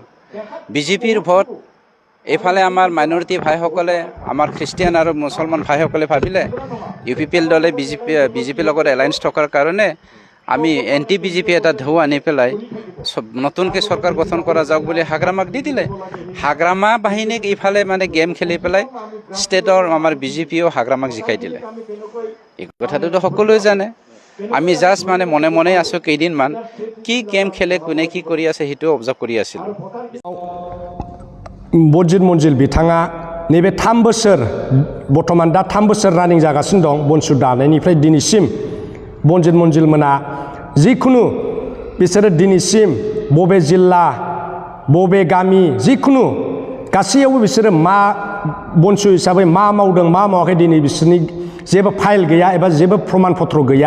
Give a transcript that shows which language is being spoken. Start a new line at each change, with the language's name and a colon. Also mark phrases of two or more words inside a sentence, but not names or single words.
Assamese: বিজেপিৰ ভোট এইফালে আমাৰ মাইনৰিটি ভাইসকলে আমাৰ খ্ৰীষ্টিয়ান আৰু মুছলমান ভাইসকলে ভাবিলে UPPL দলে বিজেপিৰ লগত এলায়েন্স থকাৰ কাৰণে আমি এণ্টি বিজেপি এটা ঢৌ আনি পেলাই নতুনকৈ চৰকাৰ গঠন কৰা যাওক বুলি হাগ্ৰামাক দি দিলে। হাগ্ৰামা বাহিনীক ইফালে মানে গেম খেলি পেলাই ষ্টেটৰ আমাৰ বিজেপিয়েও হাগ্ৰামাক জিকাই দিলে। এই কথাটোতো সকলোৱে জানে। আমি জাষ্ট মানে মনে মনে আছোঁ কেইদিনমান, কি গেম খেলে কোনে কি কৰি আছে সেইটো অবজাৰ্ভ কৰি আছিলোঁ।
Bodo: बजित मन्जिल बिथाङा नैबे 3 बोसोर बर्तमान दा 3 बोसोर रानिं जागासिनो दं बनसु दानायनिफ्राय दिनैसिम बजित मन्जिल मोना जिखुनु बिसोरो दिनैसिम बबे जिल्ला बबे गामि जिखुनु गासैयावबो बिसोरो मा बनसु हिसाबै मा मावदों मा मावाखै दिनै बिसोरनि जेबो फाइल गैया एबा जेबो प्रमाण पत्र गैया।